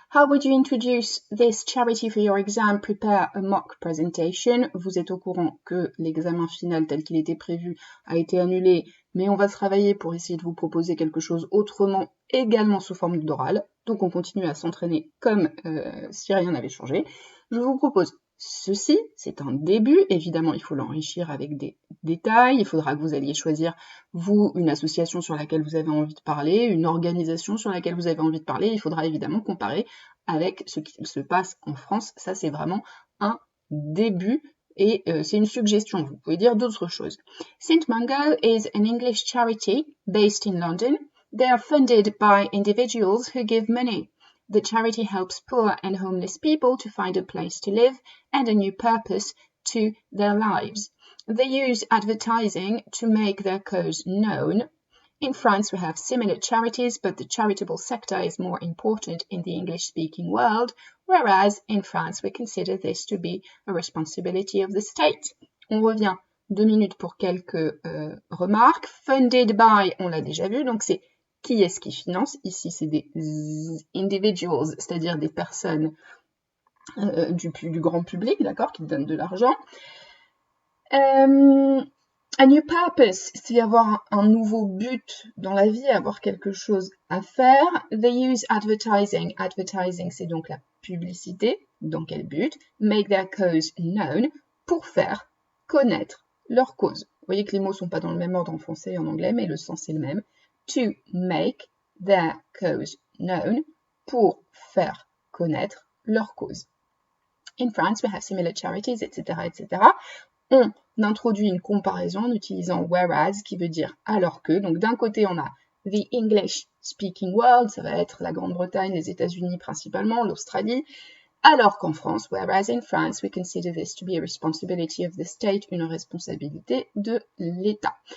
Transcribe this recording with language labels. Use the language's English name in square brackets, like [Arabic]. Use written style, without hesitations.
[English] How would you introduce this charity for your exam? Prepare a mock presentation. [French] Vous êtes au courant que l'examen final tel qu'il était prévu a été annulé, mais on va travailler pour essayer de vous proposer quelque chose autrement, également sous forme d'oral. Donc on continue à s'entraîner comme si rien n'avait changé. Je vous propose ceci, c'est un début. Évidemment, il faut l'enrichir avec des détails. Il faudra que vous alliez choisir, vous, une association sur laquelle vous avez envie de parler, une organisation sur laquelle vous avez envie de parler. Il faudra évidemment comparer avec ce qui se passe en France. Ça, c'est vraiment un début et c'est une suggestion. Vous pouvez dire d'autres choses. [English] St. Mungo is an English charity based in London. They are funded by individuals who give money. The charity helps poor and homeless people to find a place to live and a new purpose to their lives. They use advertising to make their cause known. In France, we have similar charities, but the charitable sector is more important in the English-speaking world, whereas in France, we consider this to be a responsibility of the state. [French] On revient 2 minutes pour quelques remarques. Funded by, on l'a déjà vu, donc c'est qui est-ce qui finance? Ici, c'est des individuals, c'est-à-dire des personnes du grand public, d'accord, qui donnent de l'argent. [English] A new purpose, [French] c'est avoir un nouveau but dans la vie, avoir quelque chose à faire. [English] They use advertising. [French] Advertising, c'est donc la publicité. Dans quel but? [English] Make their cause known, [French] pour faire connaître leur cause. Vous voyez que les mots ne sont pas dans le même ordre en français et en anglais, mais le sens est le même. [English] To make their cause known, [French] pour faire connaître leur cause. [English] In France, we have similar charities, etc., etc. [French] On introduit une comparaison en utilisant whereas, qui veut dire alors que. Donc d'un côté, on a [English] the English speaking world, [French] ça va être la Grande-Bretagne, les États-Unis principalement, l'Australie. Alors qu'en France, [English] whereas in France, we consider this to be a responsibility of the state, [French] une responsabilité de l'État.